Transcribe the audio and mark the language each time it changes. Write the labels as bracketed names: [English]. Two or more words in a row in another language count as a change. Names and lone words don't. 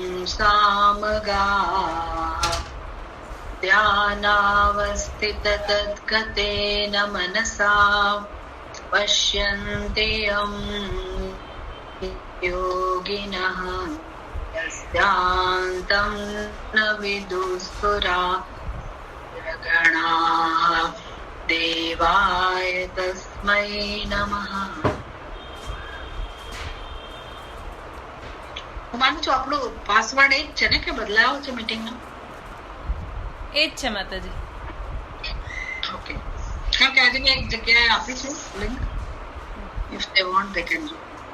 [Sanskrit] सामगाः ध्यानावस्थिततद्गतेन मनसा पश्यन्ति यं योगिनः यस्यान्तं न विदुस्तुरागणाः देवाय तस्मै नमः. [Gujarati] હું માનું છું આપણો પાસવર્ડ એક છે ને કે બદલાયો છે મીટિંગનો? એ જ છે માતાજી. ઓકે, કારણ કે આજે મેં એક જગ્યાએ આપી છે લિંક. [English] if they want they can do.